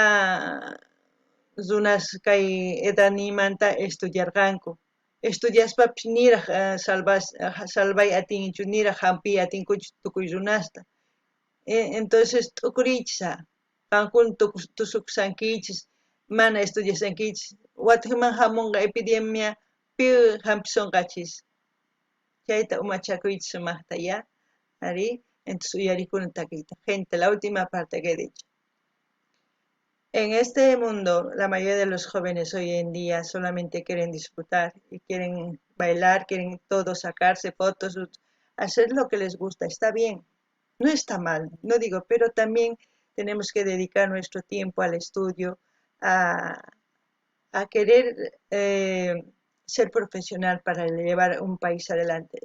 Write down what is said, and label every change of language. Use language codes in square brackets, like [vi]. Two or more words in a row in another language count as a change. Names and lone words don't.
[qu] runas kay edadniymanta estudiarqanku estudiaspapis niraq salvay atinchu niraq hampiy atinkuchu tukuy runasta entonces t'ukuriychis qankuna tusukusankichis mana estudiasankichis wataman hamunqa epidemia pi hampisunqachis chayta umachakuychis sumaqta ya ari entonces uyarikuna takiyta [es] gente la última parte que he dicho en este mundo la mayoría de los jóvenes hoy en día solamente quieren disfrutar y quieren bailar, quieren todo sacarse fotos, hacer lo que les gusta, está bien, no está mal, no digo, pero también tenemos que dedicar nuestro tiempo al estudio, a querer ser profesional para llevar un país adelante.